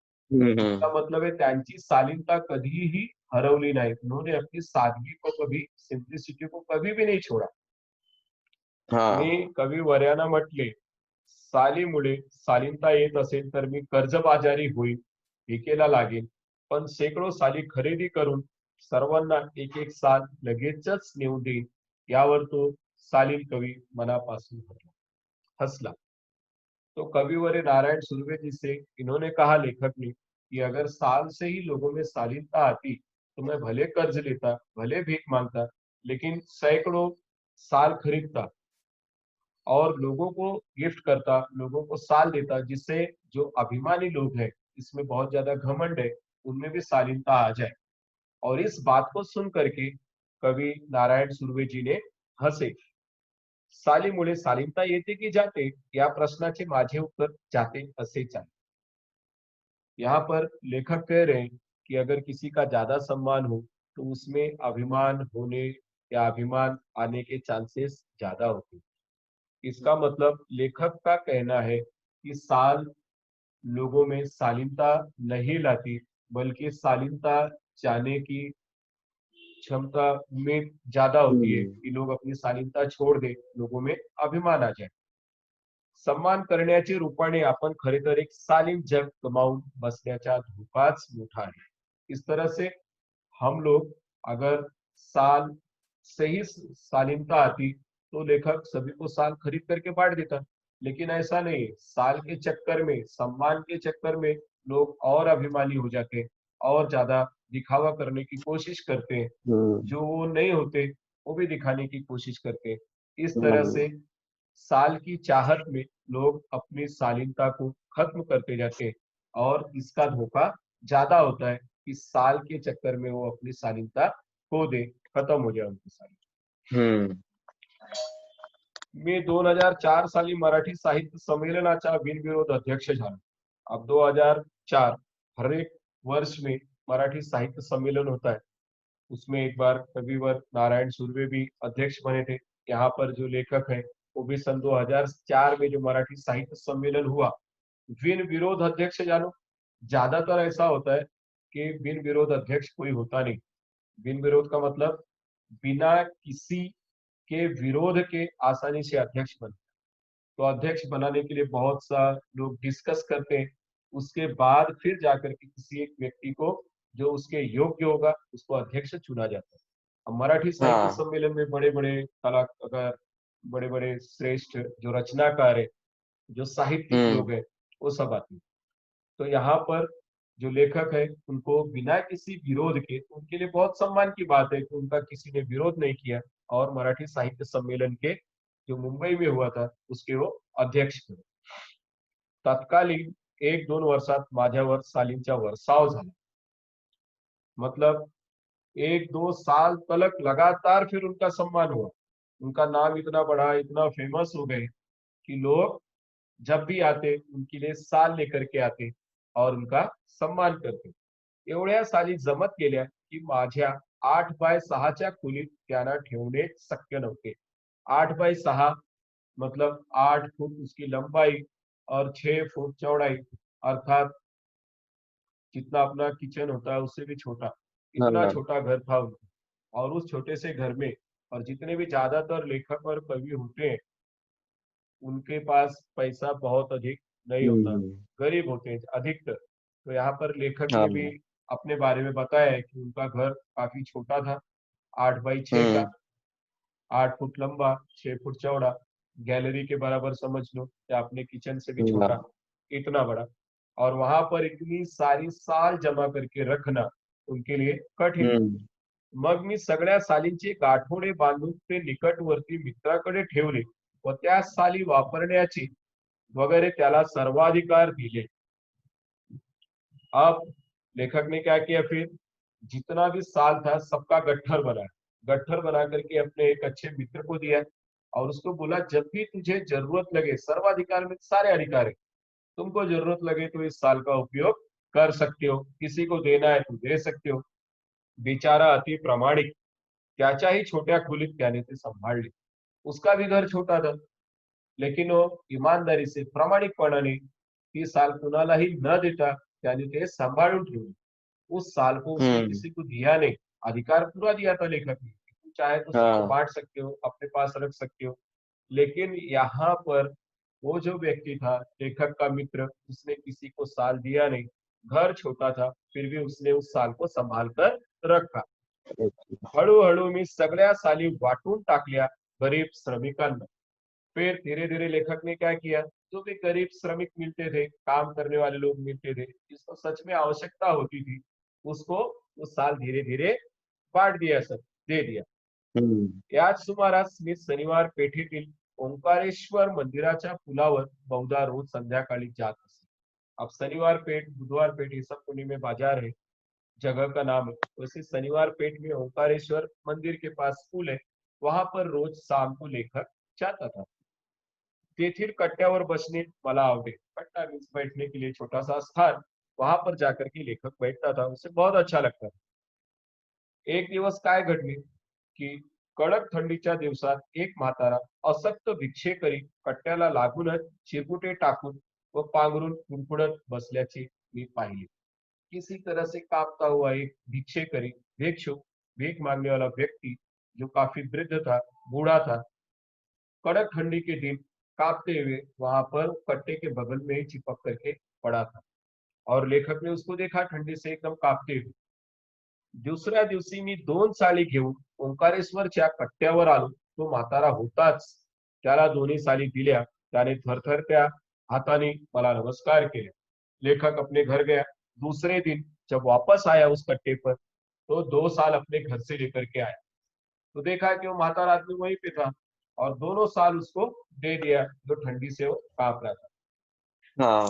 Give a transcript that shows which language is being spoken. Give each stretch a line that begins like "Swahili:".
Hindi: इसका मतलब है
Marathi: त्यांची शालीनता कधीही हरवली नाही,
Hindi: उन्होंने अपनी सादगी को कभी, सिंप्लिसिटी को कभी भी नहीं छोड़ा। मी हाँ
Marathi: कवी वर्यानं म्हटले, सालीमुळे शालीनता येत असेल तर मी कर्जबाजारी होईल, भिकेला लागेल, पण शेकडो साली खरेदी करून सर्वांना एक एक साल लगेचच नेऊन देईल, यावर तो शालीन कवी मनापासून हसला।
Hindi: तो कविवर नारायण सुर्वे जी से इन्होंने कहा, लेखक ने, कि अगर साल से ही लोगों में शालीनता आती तो मैं भले कर्ज लेता, भले भीख मांगता, लेकिन सैकड़ों साल खरीदता और लोगों को गिफ्ट करता, लोगों को साल देता, जिससे जो अभिमानी लोग हैं, इसमें बहुत ज्यादा घमंड है, उनमें भी शालीनता आ जाए। और इस बात को सुन करके कवि नारायण सुर्वे जी ने हंसे।
Marathi: सालीमुळे शालीनता येते की जाते, या प्रश्नाचे माझे उत्तर जाते असेच आहे।
Hindi: यहाँ पर लेखक कह रहे हैं कि अगर किसी का ज्यादा सम्मान हो तो उसमें अभिमान होने या अभिमान आने के चांसेस ज्यादा होते हैं। इसका मतलब लेखक का कहना है कि साल लोगों में शालीनता नहीं लाती, बल्कि शालीनता चाहने की क्षमता में ज्यादा होती है कि लोग अपनी शालीनता छोड़ दे, लोगों में अभिमान आ जाए।
Marathi: सम्मान करण्याचे रूपाने आपण खरे तर एक शालीन जग गमावून बसण्याचा धोकाच मोठा है।
Hindi: इस तरह से हम लोग अगर साल से ही शालीनता आती तो लेखक सभी को साल खरीद करके बांट देता, लेकिन ऐसा नहीं है। साल के चक्कर में, सम्मान के चक्कर में लोग और अभिमानी हो जाते हैं और ज्यादा दिखावा करने की कोशिश करते हैं, जो वो नहीं होते वो भी दिखाने की कोशिश करते हैं। इस तरह से साल की चाहत में लोग अपनी शालीनता को खत्म करते जाते हैं और इसका धोखा ज्यादा होता है कि साल के चक्कर में वो अपनी शालीनता खो दे, खत्म हो जाए उनकी शालीनता। हम्म
Marathi: मी 2004 साली मराठी साहित्य संमेलनाचा बिनविरोध अध्यक्ष झालो।
Hindi: अब 2004 हर एक वर्ष में मराठी साहित्य सम्मेलन होता है, उसमें एक बार कविवर नारायण सुर्वे भी अध्यक्ष बने थे। यहाँ पर जो लेखक है वो भी सन 2004 में जो मराठी साहित्य सम्मेलन हुआ, बिन विरोध अध्यक्ष जानो। ज्यादातर ऐसा होता है कि बिन विरोध अध्यक्ष कोई होता नहीं। बिन विरोध का मतलब बिना किसी के विरोध के आसानी से अध्यक्ष बन। तो अध्यक्ष बनाने के लिए बहुत सा लोग डिस्कस करते हैं, उसके बाद फिर जाकर के किसी एक व्यक्ति को जो उसके योग्य होगा उसको अध्यक्ष चुना जाता है। अब मराठी साहित्य हाँ सम्मेलन में बड़े बड़े कलाकार, बड़े बड़े श्रेष्ठ जो रचनाकार है, जो साहित्यिक हम्म लोग हैं, वो सब आते हैं। तो यहाँ पर जो लेखक है उनको बिना किसी विरोध के, उनके लिए बहुत सम्मान की बात है कि उनका किसी ने विरोध नहीं किया और मराठी साहित्य सम्मेलन के जो मुंबई में हुआ था उसके वो अध्यक्ष थे।
Marathi: तत्कालीन 1-2 वर्षात माझ्यावर सालींचा वर्षाव झाला।
Hindi: मतलब 1-2 साल तलक लगातार फिर उनका सम्मान हुआ। उनका नाम इतना बढ़ा, इतना फेमस हो गए कि लोग जब भी आते उनके लिए साल लेकर के आते और उनका सम्मान करते।
Marathi: एवढ्या साली जमत गेल्या की माझ्या 8x6च्या खोलीत त्यांना ठेवणे शक्य नव्हते।
Hindi: 8x6 मतलब 8 फुट उसकी लंबाई और 6 फुट चौड़ाई, अर्थात जितना अपना किचन होता है उससे भी छोटा, इतना हाँ छोटा घर था उनका। और उस छोटे से घर में, और जितने भी ज्यादातर लेखक और कवि होते हैं उनके पास पैसा बहुत अधिक नहीं होता, हम्म गरीब होते हैं अधिकतर। तो यहाँ पर लेखक ने भी हाँ अपने बारे में बताया है कि उनका घर काफी छोटा था, 8x6 का, हम्म 8 फुट लंबा, 6 फुट चौड़ा, गैलरी के बराबर समझ लो या अपने किचन से भी छोटा, हाँ इतना बड़ा। और वहां पर इतनी सारी साल जमा करके रखना उनके लिए कठीण था। हम्म
Marathi: मग मी सगळ्या सालींचे गाठोडे बांधून ते निकटवर्ती मित्राकडे ठेवले व त्या साली वापरण्याचे वगैरे त्याला सर्वाधिकार दिले।
Hindi: अब लेखक ने क्या किया फिर, जितना भी साल था सबका गट्ठर बनाया, गट्ठर बना करके अपने एक अच्छे मित्र को दिया और उसको बोला जब भी तुझे जरूरत लगे, सर्वाधिकार में सारे अधिकार है, तुमको जरूरत लगे तो इस साल का उपयोग कर सकते हो, किसी को देना है तो दे सकते हो।
Marathi: बेचारा अति प्रामाणिक त्याच्याही छोट्या खोलीत त्याने ते सांभाळले।
Hindi: उसका भी घर छोटा था, लेकिन वो ईमानदारी से
Marathi: प्रामाणिकपणाने ती साल कुणालाही न देता त्याने ते सांभाळून ठेवले।
Hindi: उस साल को उसने हम्म। किसी को दिया नहीं, अधिकार पूरा दिया था लेखक ने, तुम चाहे तो सबको हाँ। बांट सकते हो, अपने पास रख सकते हो। लेकिन यहाँ पर वो जो व्यक्ति था, लेखक का मित्र, उसने किसी को साल दिया नहीं। घर छोटा था, फिर भी उसने उस साल को संभाल कर रखा। अच्छा।
Marathi: हळूहळू मी सगळ्या साली वाटून टाकल्या गरीब श्रमिकांना।
Hindi: फिर धीरे धीरे लेखक ने क्या किया, जो भी गरीब श्रमिक मिलते थे, काम करने वाले लोग मिलते थे, जिसको सच में आवश्यकता होती थी, उसको वो साल धीरे धीरे बांट दिया, सब दे दिया। हम्म।
Marathi: याच सुमारास मी शनिवार पेठेतील ओंकारेश्वर मंदिराच्या पुलावर बहुधा रोज संध्याकाळी जात असे।
Hindi: अब शनिवार पेठ, बुधवार पेठ, ये सब पुणे में बाजार है, जगह का नाम है। वैसे शनिवार पेठ में ओंकारेश्वर मंदिर के पास पुल है, वहां पर रोज शाम को लेखक जाता था।
Marathi: तेथील कट्ट्यावर बसने मला आवडे।
Hindi: कट्टा मीन्स बैठने के लिए छोटा सा स्थान, वहां पर जाकर के लेखक बैठता था, उसे बहुत अच्छा लगता था।
Marathi: एक दिवस काय घडले, की कडक थंडीच्या दिवसात एक म्हातारा असक्त भिक्षेकरी कट्ट्याला लागूनच चिरकुटे टाकून व पांघरून कुडकुडत बसल्याचे मी पाहिले।
Hindi: किसी तरह से कांपता हुआ एक भिक्षेकरी, भिक्षुक, भीख मांगने वाला व्यक्ति, जो काफी वृद्ध था, बूढ़ा था, कड़क ठंडी के दिन कांपते हुए वहां पर कट्टे के बगल में ही चिपक करके पड़ा था। और लेखक ने उसको देखा ठंडी से एकदम कांपते हुए।
Marathi: दुसऱ्या दिवशी मी 2 साली घेऊन ओंकारेश्वरच्या कट्ट्यावर आलो। तो म्हातारा होताच, त्याला दोन्ही साली दिल्या। त्याने थरथरत्या हाथाने मला नमस्कार किया।
Hindi: लेखक अपने घर गया। दूसरे दिन जब वापस आया उस कट्टे पर, तो 2 साल अपने घर से लेकर के आया। तो देखा कि वो माता आदमी वहीं पे था, और दोनों साल उसको दे दिया, जो ठंडी से वो कांप रहा था। हाँ।